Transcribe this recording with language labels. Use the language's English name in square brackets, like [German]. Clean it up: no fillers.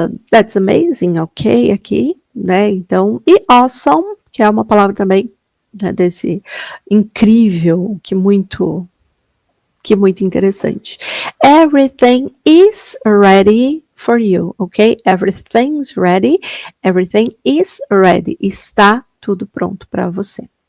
[English] That's amazing, ok, [Portuguese] aqui, né? Então, e awesome, que é uma palavra também, né, desse incrível, que muito interessante. [English] Everything is ready for you, ok? Everything's ready. Everything is ready. [Portuguese] Está tudo pronto para você.